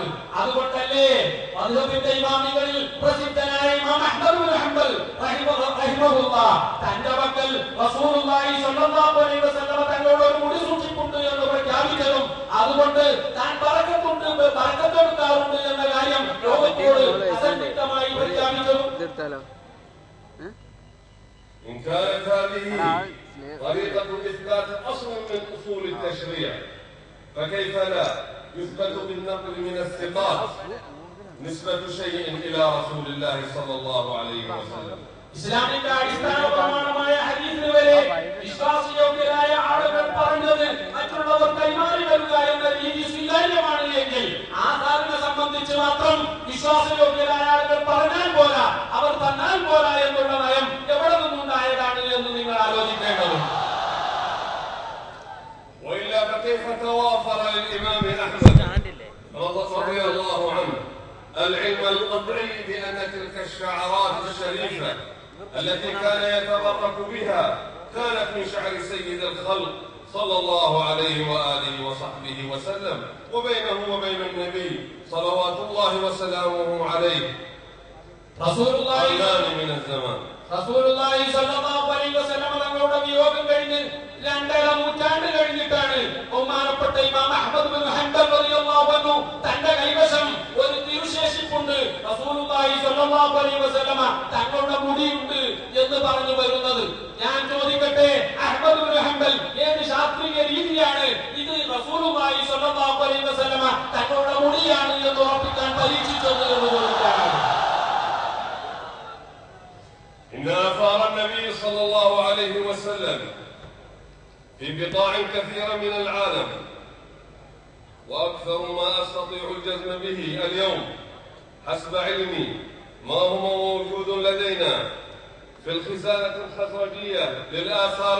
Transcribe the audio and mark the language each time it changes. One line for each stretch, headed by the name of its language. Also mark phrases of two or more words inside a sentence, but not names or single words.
Malayalam: അതുകൊണ്ടല്ലേ മദ്ഹബിന്റെ ഇമാമികളിൽ പ്രസിദ്ധനായ ഇമാം അഹ്മദ് ബിൻ ഹംബൽ റഹിമഹുല്ലാഹ് തന്റെ പക്കൽ
Arabic: رسول الله صلى الله عليه وسلم
Malayalam: തങ്ങളോട് ഒരു മുടി സൂക്ഷിപ്പുണ്ട് എന്ന് പ്രഖ്യാപിച്ചതും അതുകൊണ്ട് താൻ ബറക്കത്തെടുക്കാറുണ്ട് എന്ന കാര്യം ലോകത്തോട് അസന്നിഗ്ധമായി പ്രഖ്യാപിച്ചതും.
Arabic: إن كانت هذه طريقة إثبات أصل من أصول التشريع فكيف لا يثبت بالنقل من الثقات نسبة شيء إلى رسول الله صلى الله عليه وسلم.
Malayalam: ഇസ്ലാമിന്റെ അടിസ്ഥാന പ്രമാണമായ ഹദീസിന് വരെ വിശ്വാസയോഗ്യരായ ആളുകൾ പറഞ്ഞത് മറ്റുള്ളവർ കൈമാറി വരിക എന്ന രീതി സ്വീകാര്യമാണ് എങ്കിൽ ആധാറിനെ സംബന്ധിച്ച് മാത്രം വിശ്വാസയോഗ്യരായ ആളുകൾ പറഞ്ഞാൽ പോരാ, അവർ തന്നാൽ പോരാ എന്നുള്ള നയം എവിടെ നിന്നുണ്ടായതാണ് എന്ന് നിങ്ങൾ ആലോചിക്കേണ്ടതുണ്ട്.
Arabic: وإلا فكيف توافر للإمام أحمد رضي الله عنه العلم القطعي بأن تلك الشعرات الشريفة التي كان يتبرك بها كانت من شعر سيد الخلق صلى الله عليه وآله وصحبه وسلم، وبينه وبين النبي صلوات الله وسلامه عليه قرنان من الزمان. رسول الله صلى الله عليه وسلم
Malayalam: തങ്ങളുടെ വിയോഗം കഴിഞ്ഞ് 2.5 നൂറ്റാണ്ട് കഴിഞ്ഞിട്ടാണ് ബഹുമാനപ്പെട്ട ഇമാം അഹ്മദ് ബിൻ ഹംബൽ
Arabic: رضي الله عنه
Malayalam: തന്റെ കൈവശം ഒരു തിരുശേഷിപ്പുണ്ട്,
Arabic: رسول الله صلى الله عليه وسلم
Malayalam: തങ്ങളുടെ മുടിയുണ്ട് എന്ന് പറഞ്ഞു വരുന്നത്. ഞാൻ ചോദിക്കട്ടെ, അഹ്മദ് ബിൻ ഹംബൽ ഏത് ശാസ്ത്രീയ രീതിയാണ് ഇത്
Arabic: رسول الله صلى الله عليه وسلم
Malayalam: തങ്ങളുടെ മുടിയാണ് എന്ന് ഉറപ്പിക്കാൻ പരീക്ഷിച്ചത് എന്ന് ചോദിക്കാനാണ്.
Arabic: إن آثار النبي صلى الله عليه وسلم في بقاع كثيرة من العالم، وأكثر ما أستطيع الجزم به اليوم حسب علمي ما هو موجود لدينا في الخزانة الخزرجية للآثار